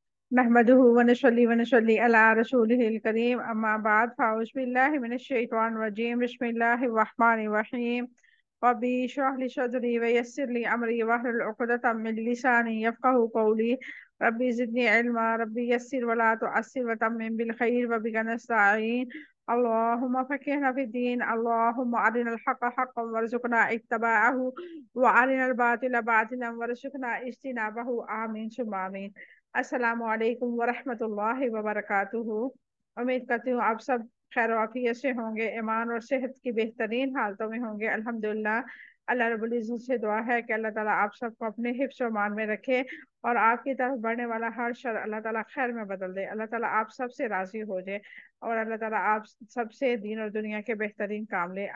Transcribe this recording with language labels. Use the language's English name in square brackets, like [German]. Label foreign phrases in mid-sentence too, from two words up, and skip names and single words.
[Arabic] نحمده ونصلي على رسوله الكريم أما بعد فأعوذ بالله من الشيطان الرجيم بسم الله الرحمن الرحيم رب اشرح لي صدري ويسر لي أمري واحلل عقدة من لساني يفقهوا قولي رب زدني علما رب يسر ولا تعسر وتمم بالخير وبك نستعين اللهم فقهنا في الدين اللهم أرنا الحق حقا وارزقنا اتباعه وأرنا الباطل باطلا وارزقنا اجتنابه آمين ثم آمين. السلام عليكم ورحمة الله وبركاته. [Urdu] امید کرتی ہوں آپ سب خیر و عافیت سے ہوں گے، ایمان اور صحت کی بہترین حالتوں میں ہوں گے. अल्हम्दुलिल्लाह। [Arabic] الله رب العزة [Urdu] سے دعا ہے کہ [Arabic] الله تعالى [Urdu] آپ سب کو اپنے حفظ اور مان میں رکھے اور آپ کی طرف بڑھنے والا ہر شر [Arabic] الله تعالى [Urdu] خیر میں بدل دے. [Arabic] الله تعالى [Urdu] آپ سب سے راضی ہو جائے اور [Arabic] الله تعالى [Urdu] آپ سب سے دین اور دنیا کے بہترین کام لے.